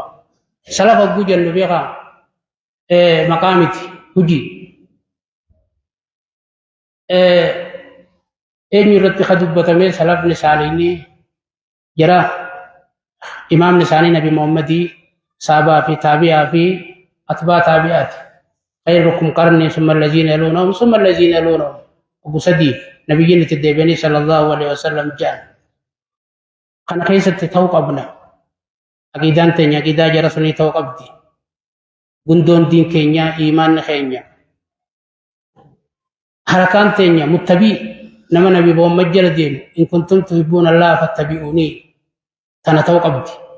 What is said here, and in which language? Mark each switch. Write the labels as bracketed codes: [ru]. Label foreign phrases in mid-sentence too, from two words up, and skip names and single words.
[om] Salafa hogguu jennu beekaa maqaa miti hujii. Eenyu irratti ka dubbatame salafni isaanii jara imaamni isaanii Nabi Muhammadii sahabaa fi taabi'aa fi atbaa taabi'aati. [ar] خيركم قرني ثم الذين يلونهم ثم الذين يلونهم. [om] Abu Sadii nabiyyiin itti deebi'anii [ar] صلى الله عليه وسلم [om] jedhan. Kana keessatti ta'uu qabna. Aqidaan teenya aqidaa jara sunii ta'uu qabdi. Gundoon diin keenya iimaanni keenya. Harakaan teenya muttabii nama Nabi Muhammad jala deemu [ar] إن كنتم تحبون الله فاتبعوني [om] tana ta'uu qabdi.